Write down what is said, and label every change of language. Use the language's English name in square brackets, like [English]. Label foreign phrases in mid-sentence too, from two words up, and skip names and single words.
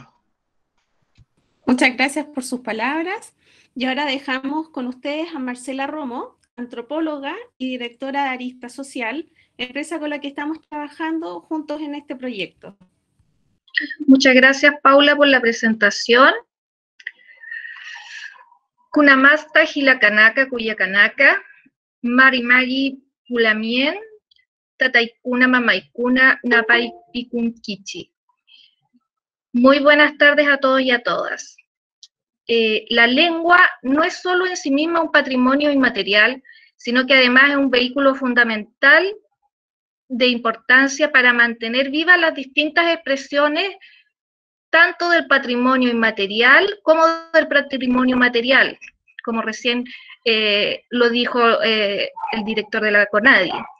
[Spanish] Muchas gracias por sus palabras. Y ahora dejamos con ustedes a Marcela Romo, antropóloga y directora de Arista Social, empresa con la que estamos trabajando juntos en este proyecto. Muchas gracias, Paula, por la presentación. [Aymara] Kunamasta Hilakanaka Kuyakanaka, [Mapuche] Marimari Pulamien, [Quechua] Tataikuna Mamaikuna Napaipikun-Kichi. [Spanish] Muy buenas tardes a todos y a todas. La lengua no es solo en sí misma un patrimonio inmaterial, sino que además es un vehículo fundamental de importancia para mantener vivas las distintas expresiones tanto del patrimonio inmaterial como del patrimonio material, como recién lo dijo el director de la CONADI.